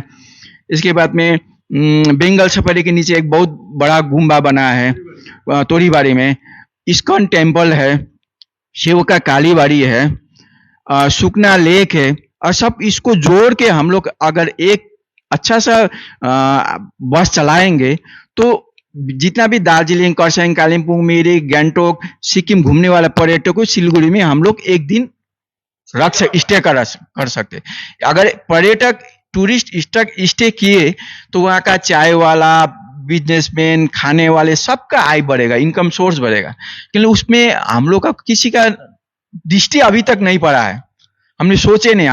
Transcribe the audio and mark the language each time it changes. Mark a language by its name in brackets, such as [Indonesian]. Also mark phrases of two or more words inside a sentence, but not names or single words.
[Hindi] इसके बाद में बेंगल सफारी के नीचे एक बहुत बड़ा गुम्बा बना है तोरीबाड़ी में। इस्कॉन टेम्पल है, शिव का कालीबाड़ी है, सुकना लेक है। और सब इसको जोड़ के हम लोग अगर एक अच्छा सा बस चलाएंगे तो जितना भी दार्जिलिंग, खरसाङ, कालिम्पोङ, मिरिक, गान्तोक, सिक्किम घूमने वाला पर्यटक को सिलीगुड़ी में हम लोग एक दिन स्टे कर सकते। अगर पर्यटक टूरिस्ट स्टे किए तो वहाँ का चाय वाला, बिजनेसमैन, खाने वाले, सबका आय बढ़ेगा, [English] income source [Hindi] बढ़ेगा। लेकिन उसमें हम लोग का किसी का दृष्टि अभी तक नहीं पड़ा है, हमने सोचे नहीं।